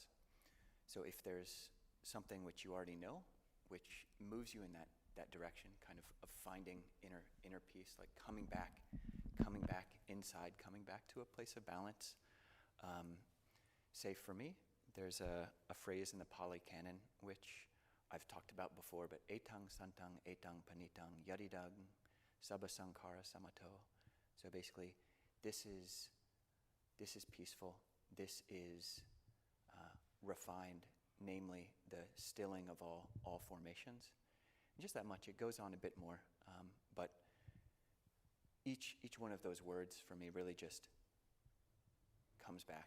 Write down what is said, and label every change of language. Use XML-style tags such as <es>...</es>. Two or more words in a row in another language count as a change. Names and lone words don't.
<en>So if there's something which you already know, which moves you in that direction, kind of finding inner peace, like coming back inside, coming back to a place of balance. Say for me, there's a phrase in the Pali Canon which I've talked about before, but</en> <pi>etang santang etang panitang yadidang sabba sankhara samato.</pi> <en>So basically, this is peaceful, this is refined, namely the stilling of all formations. And just that much. It goes on a bit more, but each one of those words for me really just comes back.</en>